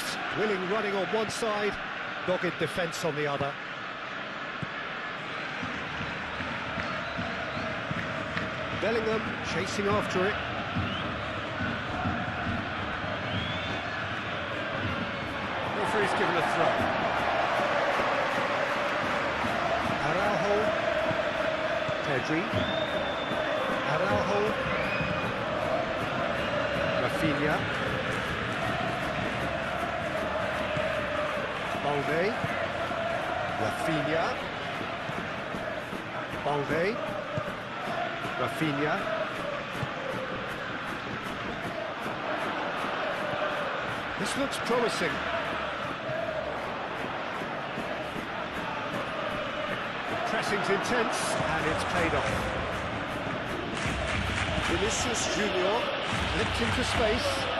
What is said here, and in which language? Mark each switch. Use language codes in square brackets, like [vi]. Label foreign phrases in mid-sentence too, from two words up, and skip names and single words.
[en] Willing running on one side, dogged defence on the other. Bellingham chasing after it. Referee's given a throw. Araujo. Pedri. Araujo. Rafinha. Balde. Rafinha. Balde. Rafinha. This looks promising. The pressing's intense and it's paid off. Vinicius Junior flipped into space.